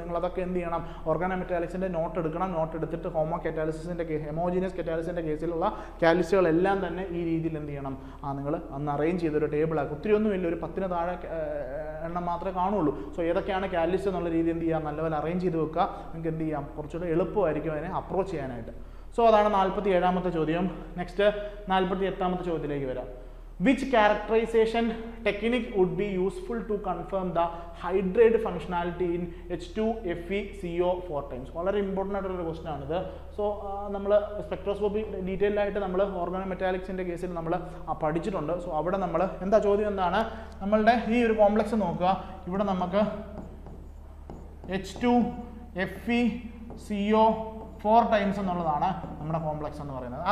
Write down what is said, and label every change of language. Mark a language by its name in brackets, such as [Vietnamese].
[Malayalam] നിങ്ങൾ അതൊക്കെ എന്ത് ചെയ്യണം, ഓർഗാനോമെറ്റാലിക്സിൻ്റെ നോട്ട് എടുക്കണം. നോട്ട് എടുത്തിട്ട് ഹോമോ കാറ്റാലിസിൻ്റെ കേസ്, ഹെമോജീനിയസ് കാറ്റാലിസിൻ്റെ കേസിലുള്ള കാറ്റലിസ്റ്റുകളെല്ലാം തന്നെ ഈ രീതിയിൽ എന്ത് ചെയ്യണം, നിങ്ങൾ അന്ന് അറേഞ്ച് ചെയ്തൊരു ടേബിളാക്കി. ഒത്തിരി ഒന്നുമില്ല, ഒരു 10 താഴെ എണ്ണം മാത്രമേ കാണുള്ളൂ. സോ ഏതൊക്കെയാണ് കാറ്റലിസ്റ്റ് എന്നുള്ള രീതി എന്ത് ചെയ്യാം, നല്ലപോലെ അറേഞ്ച് ചെയ്ത് വെക്കുക. നിങ്ങൾക്ക് എന്ത് ചെയ്യാം, കുറച്ചുകൂടെ എളുപ്പമായിരിക്കും അതിനെ അപ്രോച്ച് ചെയ്യാനായിട്ട്. സോ അതാണ് 47ാമത്തെ ചോദ്യം. നെക്സ്റ്റ് 48ാമത്തെ ചോദ്യത്തിലേക്ക് വരാം. [English] Which characterization technique would be useful to confirm the hydrate functionality in H2FeCO 4 times? [Malayalam] വളരെ ഇമ്പോർട്ടൻ്റ് ആയിട്ടുള്ള ക്വസ്റ്റൻ ആണിത്. സോ നമ്മൾ സ്പെക്ട്രോസ്കോപ്പി ഡീറ്റെയിൽഡ് ആയിട്ട് നമ്മൾ ഓർഗാനോമെറ്റാലിക്സിൻ്റെ കേസിൽ നമ്മൾ പഠിച്ചിട്ടുണ്ട്. സോ അവിടെ നമ്മൾ എന്താ ചോദ്യം എന്താണ്, നമ്മളുടെ ഈ ഒരു കോംപ്ലക്സ് നോക്കുക. ഇവിടെ നമുക്ക് H2FeCO 4 ടൈംസ് എന്നുള്ളതാണ് നമ്മുടെ കോംപ്ലക്സ് എന്ന് പറയുന്നത്.